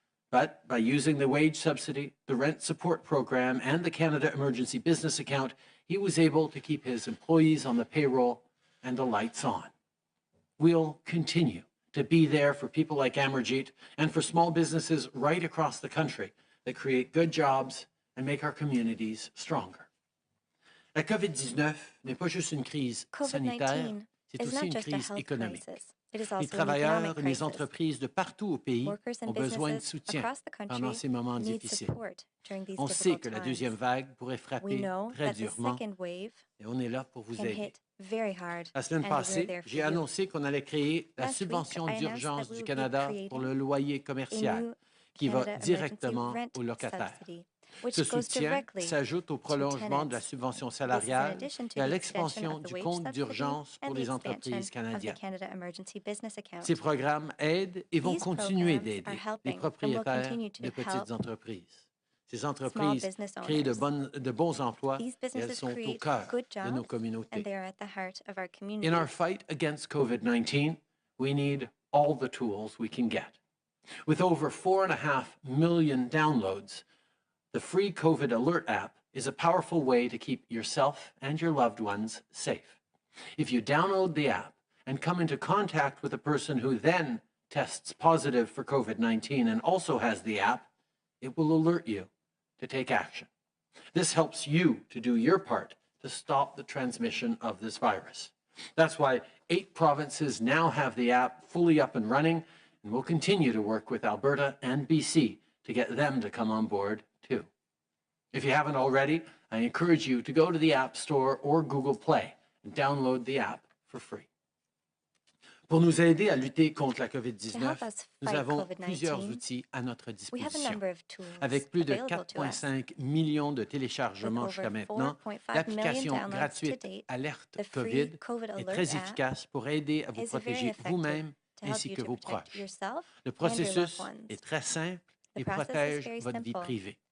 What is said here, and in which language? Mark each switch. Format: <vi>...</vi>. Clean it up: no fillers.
<en>But by using the wage subsidy, the rent support program, and the Canada Emergency Business Account, he was able to keep his employees on the payroll and the lights on. We'll continue to be there for people like Amarjeet and for small businesses right across the country that create good jobs and make our communities stronger.</en> <fr>La COVID-19 n'est pas juste une crise sanitaire, c'est aussi une crise économique. Les travailleurs et les entreprises de partout au pays ont besoin de soutien pendant ces moments difficiles. On sait que la deuxième vague pourrait frapper très durement et on est là pour vous aider. La semaine passée, j'ai annoncé qu'on allait créer la subvention d'urgence du Canada pour le loyer commercial, qui va directement aux locataires. Ce soutien s'ajoute au prolongement de la subvention salariale et à l'expansion du compte d'urgence pour les entreprises canadiennes. Ces programmes aident et vont continuer d'aider les propriétaires de petites entreprises. Ces entreprises créent de bons emplois et elles sont au cœur de nos communautés.</fr> <en>In our fight against COVID-19, we need all the tools we can get. With over 4.5 million downloads, the free COVID Alert app is a powerful way to keep yourself and your loved ones safe. If you download the app and come into contact with a person who then tests positive for COVID-19 and also has the app, it will alert you to take action. This helps you to do your part to stop the transmission of this virus. That's why 8 provinces now have the app fully up and running, and we'll continue to work with Alberta and BC to get them to come on board too. If you haven't already, I encourage you to go to the App Store or Google Play and download the app for free.</en> <fr>Pour nous aider à lutter contre la COVID-19, nous avons plusieurs outils à notre disposition. Avec plus de 4,5 millions de téléchargements jusqu'à maintenant, l'application gratuite Alerte COVID est très efficace pour aider à vous protéger vous-même ainsi que vos proches. Le processus est très simple et protège votre vie privée.</fr>